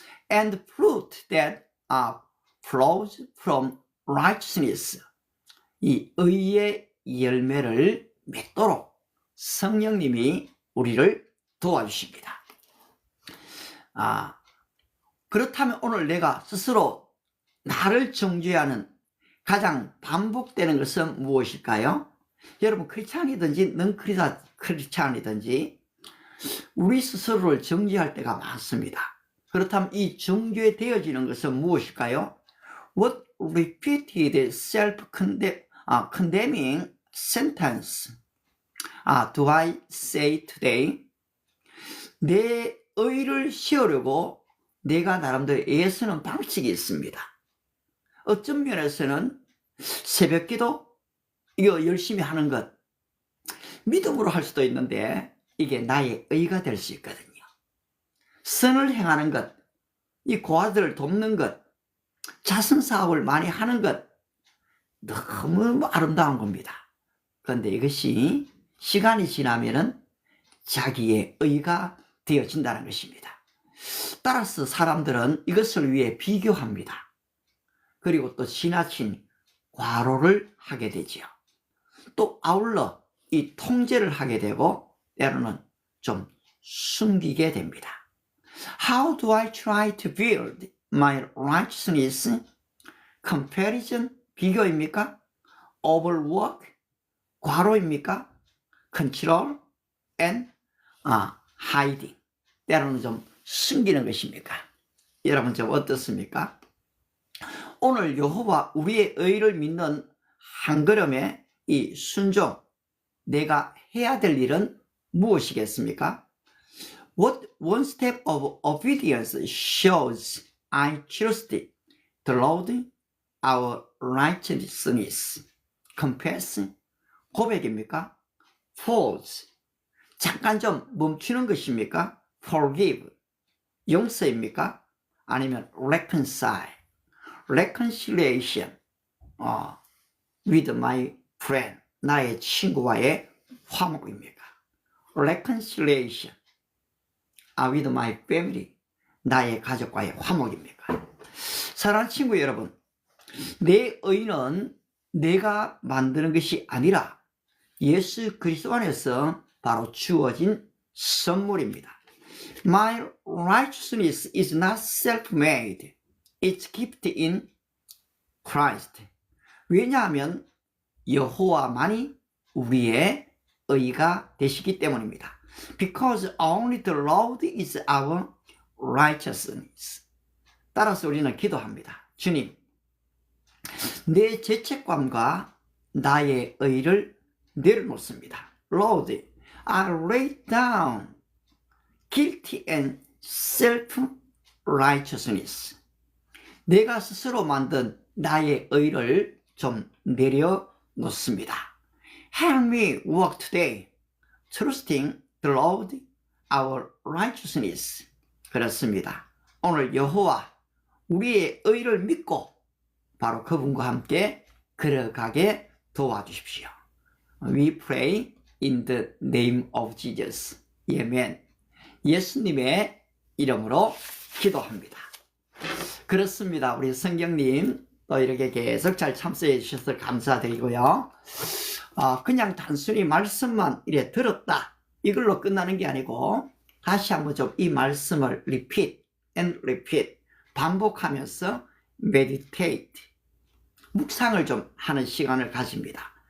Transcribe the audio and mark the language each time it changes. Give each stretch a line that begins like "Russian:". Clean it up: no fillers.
English: And fruit that flows from righteousness,
Korean: 이 의의 열매를 맺도록 성령님이 우리를 도와주십니다. 그렇다면 오늘 내가 스스로 나를 정죄하는 가장 반복되는 것은 무엇일까요? 여러분 크리스찬이든지 넌 크리스찬이든지 우리 스스로를 정죄할 때가 많습니다. 그렇다면 이 정죄되어지는 것은 무엇일까요?
English: What repeated self-condemning sentence do I say today?
Korean: 내 의를 세우려고 내가 나름대로 애쓰는 방식이 있습니다. 어떤 면에서는 새벽기도 이거 열심히 하는 것 믿음으로 할 수도 있는데 이게 나의 의가 될 수 있거든요. 선을 행하는 것, 이 고아들을 돕는 것, 자선사업을 많이 하는 것 너무 아름다운 겁니다. 그런데 이것이 시간이 지나면은 자기의 의가 되어진다는 것입니다. 따라서 사람들은 이것을 위해 비교합니다. 그리고 또 지나친 과로를 하게 되지요. 또 아울러 이 통제를 하게 되고 때로는 좀 숨기게 됩니다.
English: How do I try to build my righteousness?
Korean: Comparison, 비교입니까? Overwork, 과로입니까?
English: Control and hiding,
Korean: 때로는 좀 숨기는 것입니까? 여러분 좀 어떻습니까? 오늘 여호와 우리의 의를 믿는 한 걸음의 이 순종, 내가 해야 될 일은 무엇이겠습니까?
English: What one step of obedience shows I trust the Lord, our righteousness.
Korean: Confess, 고백입니까? Pause, 잠깐 좀 멈추는 것입니까? Forgive, 용서입니까? 아니면
English: reconcile, reconciliation, with my friend,
Korean: 나의 친구와의 화목입니까?
English: reconciliation, with my family,
Korean: 나의 가족과의 화목입니까? 사랑하는 친구 여러분, 내 의는 내가 만드는 것이 아니라 예수 그리스도 안에서 바로 주어진 선물입니다.
English: My righteousness is not self-made. It's gifted in Christ.
Korean: 왜냐하면 여호와만이 우리의 의가 되시기 때문입니다.
English: Because only the Lord is our righteousness.
Korean: 따라서 우리는 기도합니다. 주님, 내 죄책감과 나의 의를 내려놓습니다.
English: Lord, I lay down guilty and self-righteousness.
Korean: 내가 스스로 만든 나의 의를 좀 내려놓습니다.
English: Help me walk today, trusting the Lord, our righteousness. 그렇습니다.
Korean: 오늘 여호와 우리의 의를 믿고 바로 그분과 함께 걸어가게 도와주십시오.
English: We pray in the name of Jesus.
Korean: 아멘. 예수님의 이름으로 기도합니다. 그렇습니다. 우리 성경님 또 이렇게 계속 잘 참석해 주셔서 감사드리고요. 그냥 단순히 말씀만 이래 들었다 이걸로 끝나는 게 아니고 다시 한번 좀 이 말씀을
English: repeat and repeat
Korean: 반복하면서 meditate 묵상을 좀 하는 시간을 가집니다.